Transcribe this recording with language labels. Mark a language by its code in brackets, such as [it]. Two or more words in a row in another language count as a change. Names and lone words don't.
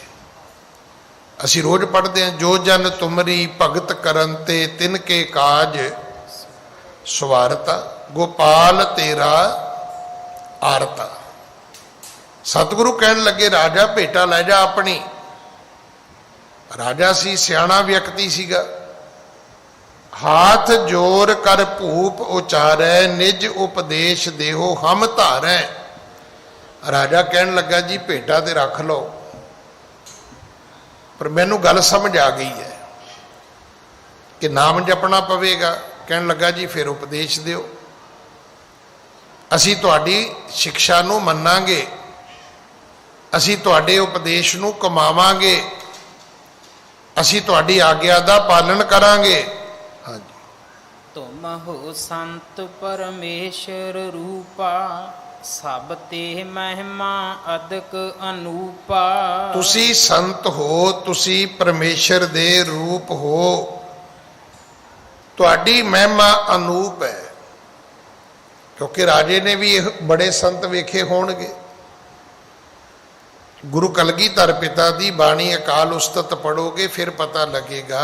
[pa] ਅਸੀਂ ਰੋਜ਼ [hi] पढ़ते हैं, [pa] ਜੋ ਜਨ ਤੁਮਰੀ ਭਗਤ ਕਰਨ ਤੇ ਤਿਨ ਕੇ ਕਾਜ ਸਵਾਰਤਾ, ਗੋਪਾਲ ਤੇਰਾ ਆਰਤਾ। ਸਤਿਗੁਰੂ ਕਹਿਣ ਲੱਗੇ ਰਾਜਾ ਭੇਟਾ ਲੈ ਜਾ ਅਪਣੀ। ਰਾਜਾ ਸੀ, ਸਿਆਣਾ ਵਿਅਕਤੀ ਸੀਗਾ। [bra] हाथ जोर कर भूप उचारै, निज उपदेश देहो हम धारै। [pa] ਰਾਜਾ ਕਹਿਣ ਲੱਗਾ ਜੀ ਭੇਟਾ ਤੇ ਰੱਖ ਲਓ, ਪਰ ਮੈਨੂੰ ਗੱਲ ਸਮਝ ਆ ਗਈ ਹੈ ਕਿ ਨਾਮ ਜਪਣਾ ਪਵੇਗਾ। ਕਹਿਣ ਲੱਗਾ ਜੀ ਫਿਰ ਉਪਦੇਸ਼ ਦਿਓ, ਅਸੀਂ ਤੁਹਾਡੀ ਸਿੱਖਿਆ ਨੂੰ ਮੰਨਾਂਗੇ, ਅਸੀਂ ਤੁਹਾਡੇ ਉਪਦੇਸ਼ ਨੂੰ ਕਮਾਵਾਂਗੇ, ਅਸੀਂ ਤੁਹਾਡੀ ਆਗਿਆ ਦਾ ਪਾਲਣ ਕਰਾਂਗੇ। ਹਾਂ ਜੀ। [bra] तुम हो संत परमेश्वर रूपा, सब ते महिमा अदक अनूपा। [pa] ਤੁਸੀਂ ਸੰਤ ਹੋ, ਤੁਸੀਂ ਪਰਮੇਸ਼ਵਰ ਦੇ ਰੂਪ ਹੋ, ਤੁਹਾਡੀ ਮਹਿਮਾ ਅਨੂਪ ਹੈ। [hi] क्योंकि राजे ने भी बड़े संत [pa] ਵੇਖੇ ਹੋਣਗੇ। ਗੁਰੂ ਕਲਗੀਧਰ ਪਿਤਾ ਦੀ ਬਾਣੀ ਅਕਾਲ ਉਸਤਤ ਪੜ੍ਹੋਗੇ ਫਿਰ ਪਤਾ ਲੱਗੇਗਾ।